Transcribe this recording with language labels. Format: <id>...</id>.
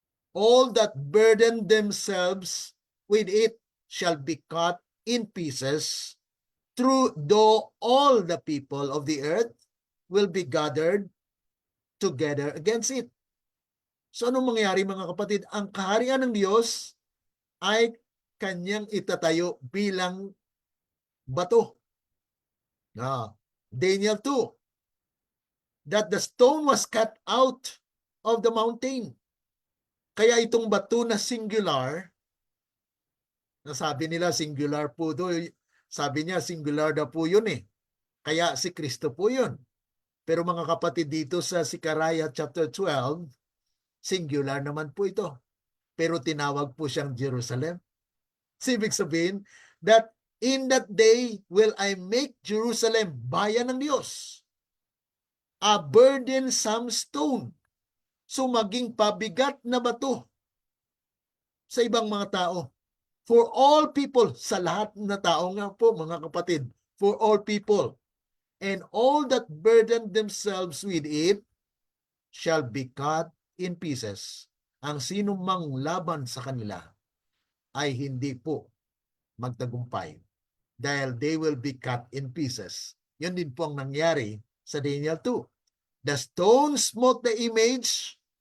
<en>All that burden themselves with it shall be cut in pieces, though all the people of the earth will be gathered together against it.</en> <tl>So anong mangyayari mga kapatid? Ang kaharian ng Diyos ay kanyang itatayo bilang bato.</tl> <en>Daniel 2, that the stone was cut out of the mountain.</en> <tl>Kaya itong bato na singular, nasabi nila singular po doon, sabi niya singular na po yun eh. Kaya si Kristo po yun. Pero mga kapatid dito sa Zechariah chapter 12, singular naman po ito. Pero tinawag po siyang Jerusalem. Ibig sabihin</tl> <en>that in that day will I make Jerusalem,</en> <tl>bayan ng Diyos,</tl> <en>a burdensome stone.</en> <tl>So maging pabigat na bato sa ibang mga tao.</tl> <en>For all people,</en> <tl>sa lahat na tao nga po mga kapatid,</tl> <en>for all people. And all that burden themselves with it shall be cut in pieces.</en> <tl>Ang sino mang laban sa kanila ay hindi po magtagumpay dahil</tl> <en>they will be cut in pieces.</en> <tl>Yun din po ang nangyari sa Daniel 2.</tl> <en>The stone smote the image.</en>